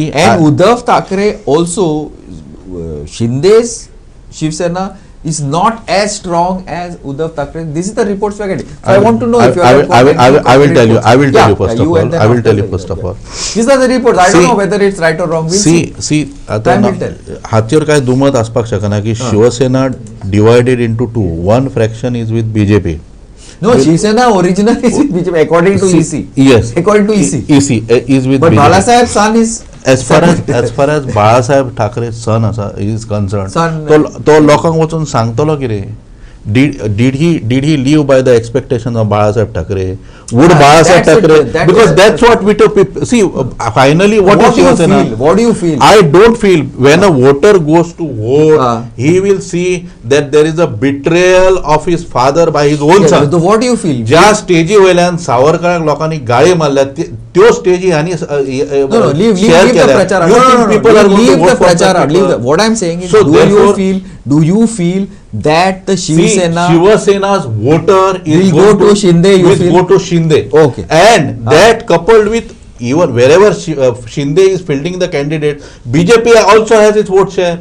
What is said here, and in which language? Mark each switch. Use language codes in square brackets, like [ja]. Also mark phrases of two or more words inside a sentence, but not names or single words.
[en] and Uddhav Thackeray also, Shinde's Shiv Sena is not as strong as Uddhav Thackeray. This is the reports we are getting. So I want to know if you are. I will tell you. I will tell you first of all. and then I will after tell you that, first of yeah. all. These are the reports. I don't See- know whether it's right or wrong. We'll see. आता Time will tell. [kok] हातीवर काय दुमत असपाक शकना की शिवसेना [en] divided into two one fraction is with BJP. No, Shiv Sena originally is with BJP according to EC. Yes. According to EC. EC is with But BJP. Bala Saheb's son is as far as बाळासाहेब ठाकरे son असा is concern Son. [kok] तो लोकांक वचून सांगतलो कितें [en] did he live by the expectation of Balasaheb Thackeray? Would Balasaheb that's it, Thackeray, that because is- that's what we took. See, finally, what is do you Shivasena? feel? What do you feel? I don't feel when a voter goes to vote, Ah. he will see that there is a betrayal of his father by his own Yeah, son. so what do you feel? [kok] ज्या स्टेजी वयल्यान सावरकराक लोकांनी गाळी मारल्या त्यो स्टेजी हांणी [en] No, leave the prachara. people are going to leave vote the for prachara. that Leave people. the, what I'm saying is, So do you feel that the Shiv See, Sena Shivasena's voter is will going go to Shinde, you will feel? go to Shinde. Okay. And that coupled with even wherever Shinde is fielding the candidate, BJP also has its vote share.